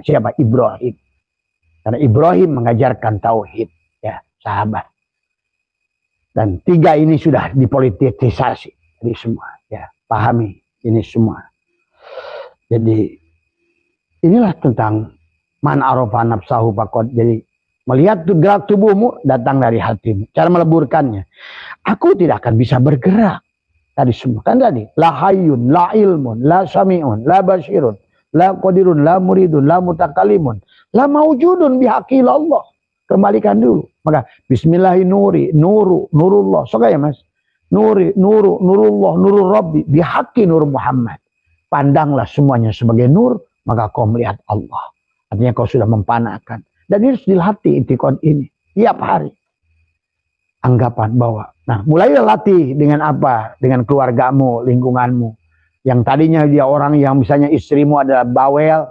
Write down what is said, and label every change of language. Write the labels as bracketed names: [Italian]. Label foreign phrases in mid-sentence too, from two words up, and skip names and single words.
[Indonesian] Siapa? Ibrahim. Karena Ibrahim mengajarkan tauhid. Ya, sahabat. Dan 3 ini sudah dipolitisasi. Jadi semua. Ya, pahami ini semua. Jadi inilah tentang [Arabic] من عرف نفسه فقد. [Indonesian] Jadi melihat gerak tubuhmu datang dari hatimu. Cara meleburkannya. Aku tidak akan bisa bergerak. Tadi semua kan tadi [Arabic] لا حي لا علم لا سميع لا بصير لا قادر لا مريد لا متكلم لا موجود بحق الله. [Indonesian] Kembalikan dulu. [Arabic] Maka بسم الله نوري نور نور الله. [Indonesian] Suka ya Mas? [Arabic] نوري نور نور الله نور ربي بحق نور محمد. [Indonesian] Pandanglah semuanya sebagai nur, maka kau melihat Allah. Artinya kau sudah mempanakan. Dan ini harus dilatih itikad ini tiap hari. Anggapan bahwa, nah mulailah latih dengan apa? Dengan keluargamu, lingkunganmu. Yang tadinya dia orang yang misalnya istrimu adalah bawel.